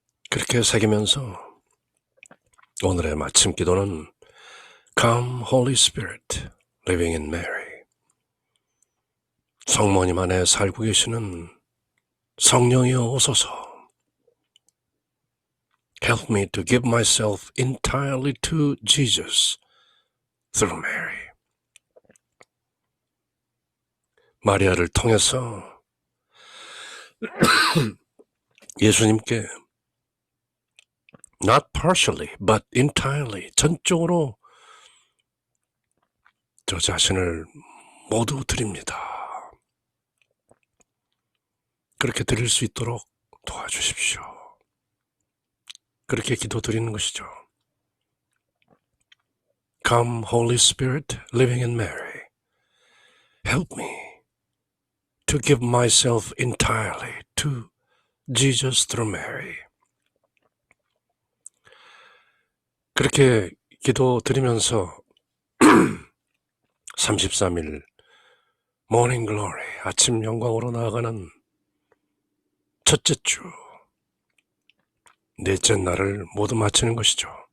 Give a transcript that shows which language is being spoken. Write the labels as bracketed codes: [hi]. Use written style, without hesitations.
[ko] 그렇게 새기면서 오늘의 마침 기도는 [en] Come Holy Spirit, living in Mary. [ko] 성모님 안에 살고 계시는 성령이여 오소서. [en] Help me to give myself entirely to Jesus through Mary. [ko] 마리아를 통해서 예수님께 [en] not partially, but entirely, [ko] 전적으로 저 자신을 모두 드립니다. 그렇게 드릴 수 있도록 도와주십시오. 그렇게 기도드리는 것이죠. [en] Come, Holy Spirit, living in Mary. Help me to give myself entirely to Jesus through Mary. [ko] 그렇게 기도드리면서 33일 Morning Glory, 아침 영광으로 나아가는 첫째 주, 넷째 날을 모두 마치는 것이죠.